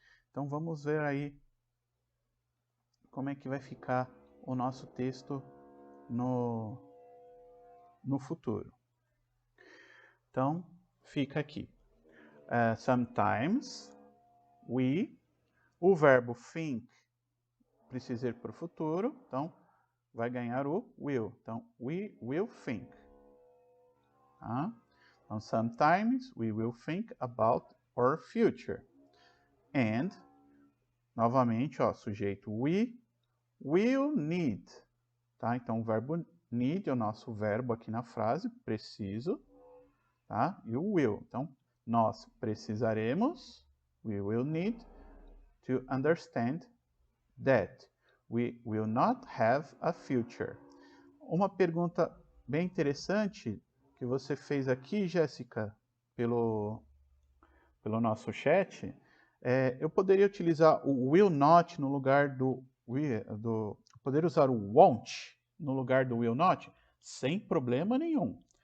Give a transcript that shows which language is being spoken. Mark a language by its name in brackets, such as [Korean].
[Portuguese] Então vamos ver aí como é que vai ficar o nosso texto no futuro. Então, fica aqui. [English] Sometimes, we, [Portuguese] o verbo think precisa ir para o futuro, então vai ganhar o will. [English] Então, we will think. Tá? Então, sometimes we will think about our future. [Portuguese] And, novamente, ó, sujeito [English] we will need. [Portuguese] Tá? Então, o verbo need é o nosso verbo aqui na frase, preciso. Tá? E o will. Então, nós precisaremos, [English] we will need to understand that we will not have a future. [Portuguese] Uma pergunta bem interessante que você fez aqui, Jéssica, pelo nosso chat, eu poderia utilizar o will not no lugar do poder usar o won't no lugar do will not, sem problema nenhum.